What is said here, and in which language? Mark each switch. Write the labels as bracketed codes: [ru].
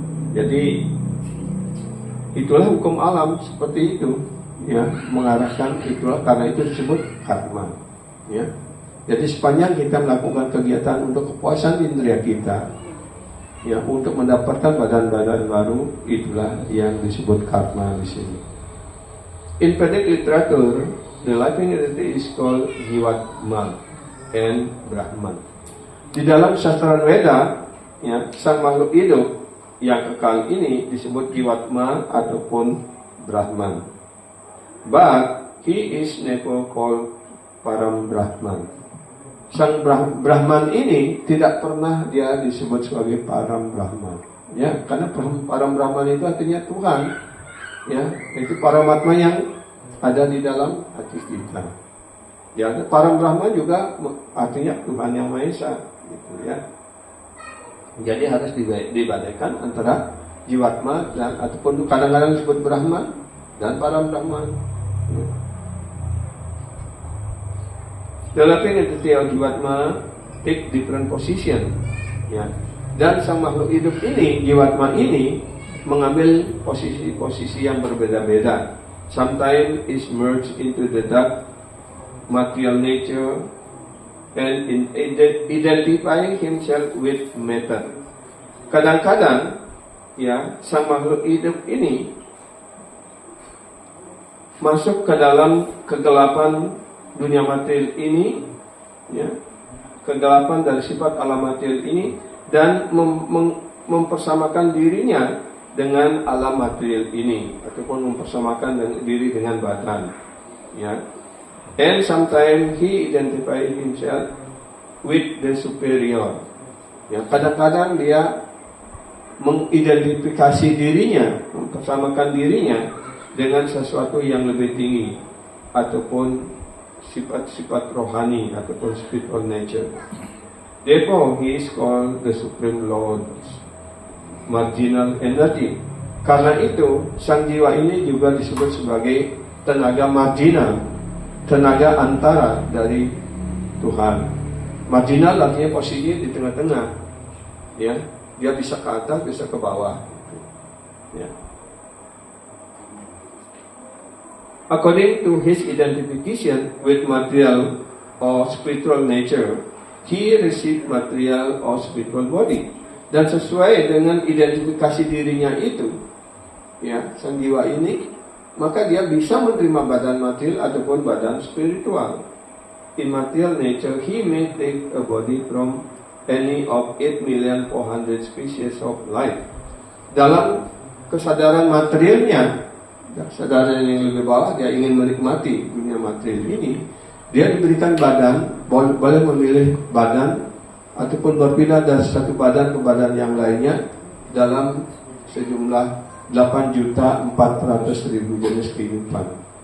[id] Jadi itulah hukum alam seperti itu, ya, mengarahkan itulah, karena itu disebut karma, ya. Jadi sepanjang kita melakukan kegiatan untuk kepuasan indera kita, ya, untuk mendapatkan badan-badan baru, itulah yang disebut karma di sini. [en] In Vedic literature, the living entity is called Jivatma and Brahman. [id] Di dalam sastra Weda, ya, sang makhluk hidup yang kekal ini disebut Jivatma ataupun Brahman. [en] But he is never called Param Brahman. [id] Sang Brahman ini tidak pernah dia disebut sebagai Param Brahman, ya, karena Param Brahman itu artinya Tuhan, ya, itu Paramatma yang ada di dalam hati kita. Ya, Param Brahman juga artinya Tuhan yang Maha Esa, gitu, ya. Jadi harus dibadaikan antara Jivatma dan ataupun kadang-kadang disebut Brahman dan Param Brahman. Ya. [en] The living entity of Jivatma take different position, ya. [id] Dan sang makhluk hidup ini, Jivatma ini, mengambil posisi-posisi yang berbeda-beda. [en] Sometimes is merged into the dark material nature and identifying himself with matter. [id] Kadang-kadang, ya, sang makhluk hidup ini masuk ke dalam kegelapan dunia material ini, ya, kegelapan dari sifat alam material ini, dan mempersamakan dirinya dengan alam material ini, ataupun mempersamakan diri dengan badan, ya. [en] And sometimes he identify himself with the superior. [id] Ya, kadang-kadang dia mengidentifikasi dirinya, mempersamakan dirinya dengan sesuatu yang lebih tinggi, ataupun sifat-sifat rohani, ataupun spiritual nature. [en] Therefore, he is called the Supreme Lord. marginal energy. [id] Karena itu, sang jiwa ini juga disebut sebagai tenaga marginal, tenaga antara dari Tuhan. Marginal artinya posisi di tengah-tengah, ya, dia bisa ke atas, bisa ke bawah, ya. [en] According to his identification with material or spiritual nature, he received material or spiritual body. [id] Dan sesuai dengan identifikasi dirinya itu, ya, sang jiwa ini, maka dia bisa menerima badan material ataupun badan spiritual. [en] In material nature, he may take a body from any of 8,400,000 species of life. [id] Dalam kesadaran materialnya, kesadaran yang lebih bawah, dia ingin menikmati dunia material ini, dia diberikan badan, boleh memilih badan ataupun berpindah dari satu badan ke badan yang lainnya dalam sejumlah 8.400.000 jenis kehidupan.